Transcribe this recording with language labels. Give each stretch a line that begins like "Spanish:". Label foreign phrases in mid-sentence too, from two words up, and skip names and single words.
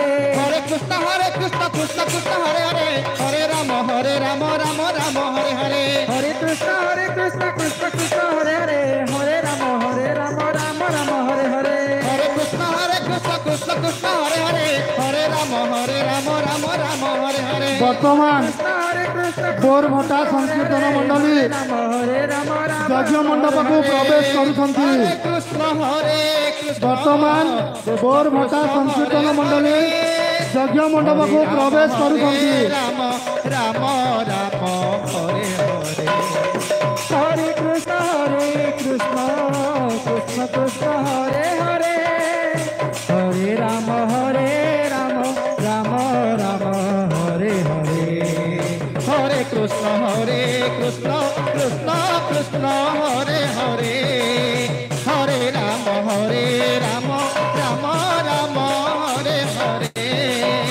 Sanskrit: हरे कृष्ण कृष्ण कृष्ण हरे हरे हरे राम राम हरे हरे हरे कृष्ण कृष्ण कृष्ण हरे हरे हरे राम राम हरे हरे हरे कृष्ण कृष्ण कृष्ण हरे हरे हरे राम राम हरे हरे
Odia: ବର୍ତ୍ତମାନ
Sanskrit: हरे कृष्ण
Odia: ବୋରଭଟା ସଂକୀର୍ତ୍ତନ ମଣ୍ଡଳୀ
Sanskrit: हरे राम
Odia: ଯଜ୍ଞ ମଣ୍ଡପକୁ ପ୍ରବେଶ କରୁଛନ୍ତି।
Sanskrit: हरे कृष्ण
Odia: ବର୍ତ୍ତମାନ ବୋରଭଟା ସଂକୀର୍ତ୍ତନ ମଣ୍ଡଳୀ ଯଜ୍ଞ ମଣ୍ଡପକୁ ପ୍ରବେଶ କରୁଛନ୍ତି।
Sanskrit: ରାମ ରାମ ରାମ ହରେ ହରେ हरे कृष्ण कृष्ण कृष्ण हरे हरे हरे राम राम राम हरे हरे हरे कृष्ण कृष्ण कृष्ण हरे हरे हरे राम राम राम हरे हरे